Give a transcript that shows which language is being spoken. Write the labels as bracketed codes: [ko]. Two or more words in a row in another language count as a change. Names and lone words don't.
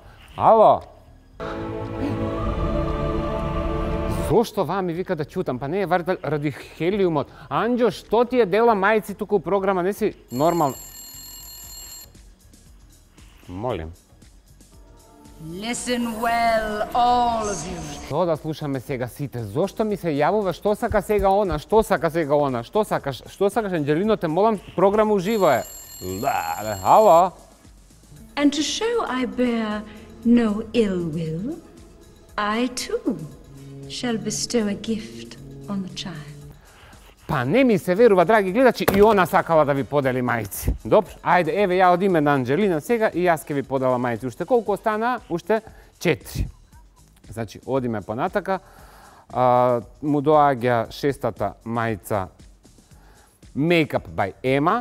[mk] Ало! Зошто ваа ми вика да ќутам? Па не е ради хелиумот. Анџо, што ти е дела мајци тука у програма? Не си нормално. Молим. [en] Listen well, all of you. [mk] Што да слушаме сега сите? Зошто ми се јавува? Што сака сега она? Што сака сега она? Што сакаш? Што сакаш, Анџелино? Те молам, програма уживо е. Ало? [en] And to show I bear no ill will, I too shall bestow a gift on the child. [mk] Па не ми се верува, драги гледачи, и она сакала да ви подели мајци. Добро, ајде, еве ја одиме на Анџелина сега и јас ќе ви подела мајци. Уште колку остана? Уште 4. Значи, одиме понатака. Му доаѓа 6-та мајца Makeup by Emma.